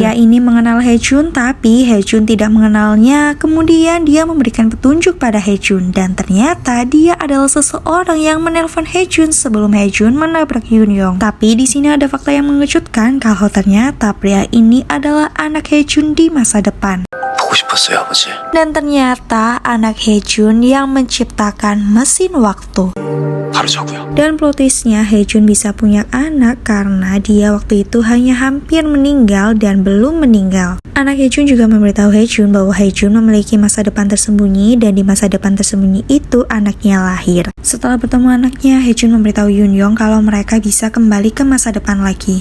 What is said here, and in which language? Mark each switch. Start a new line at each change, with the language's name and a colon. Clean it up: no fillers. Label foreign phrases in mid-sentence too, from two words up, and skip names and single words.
Indonesian: Dia ini mengenal Hye Jun, tapi Hye Jun tidak mengenalnya. Kemudian dia memberikan petunjuk pada Hye Jun dan ternyata dia adalah seseorang yang menelpon Hye Jun sebelum Hye Jun menabrak Yoon Young. Tapi di sini ada fakta yang mengejutkan kalau ternyata pria ini adalah anak Hye Jun di masa depan.
Korean: 보고 싶었어요, 아버지.
Indonesian: Dan ternyata anak Hye Jun yang menciptakan mesin waktu.
Korean: 바로 저고요.
Indonesian: Dan
English: plot twistnya
Indonesian: Hye Jun bisa punya anak karena dia waktu itu hanya hampir meninggal dan belum meninggal. Anak Hye Jun juga memberitahu Hye Jun bahwa Hye Jun memiliki masa depan tersembunyi dan di masa depan tersembunyi itu anaknya lahir. Setelah bertemu anaknya, Hye Jun memberitahu Yoon Young kalau mereka bisa kembali ke masa depan lagi.